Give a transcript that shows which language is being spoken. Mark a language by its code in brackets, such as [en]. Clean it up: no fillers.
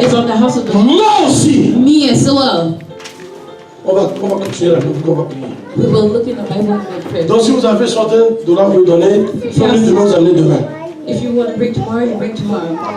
[en] is on the house of the Lord, [fr] moi aussi. [en] me as well. [fr] On va continuer la on va prier. [en] We will look in the Bible and make prayer. [fr] Donc si vous avez $60, vous donnez, prenez demain, vous amenez demain. [en] If you want to bring tomorrow, you bring tomorrow.